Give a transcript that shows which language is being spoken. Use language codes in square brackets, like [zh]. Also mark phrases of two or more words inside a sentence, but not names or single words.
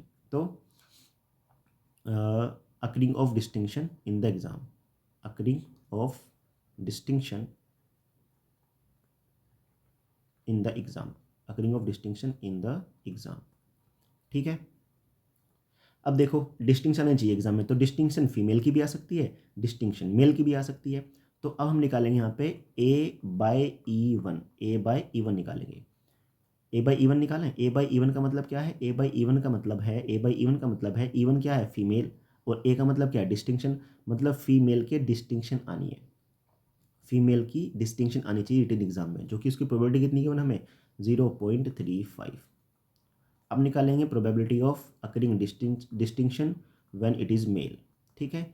[en] तो occurring of distinction in the exam, occurring of distinction in the exam, occurring of distinction in the exam, [hi] ठीक है। अब देखो डिस्टिंक्शन आनी चाहिए एग्जाम में, तो डिस्टिंक्शन फीमेल की भी आ सकती है, डिस्टिंक्शन मेल की भी आ सकती है। तो अब हम निकालेंगे यहाँ पे A/E1, A/E1 निकालेंगे। A/E1 निकालें, A/E1 का मतलब क्या है, A/E1 का मतलब है, A/E1 का मतलब है, E1 क्या है फीमेल, और A का मतलब क्या है डिस्टिंक्शन, मतलब फीमेल के डिस्टिंक्शन आनी है, फीमेल की डिस्टिंक्शन आनी चाहिए [en] written exam [hi] में, जो कि उसकी प्रोबेबिलिटी कितनी गिवन हमें 0.35। अब निकालेंगे [en] probability of occurring distinction when it is male, [hi] ठीक है।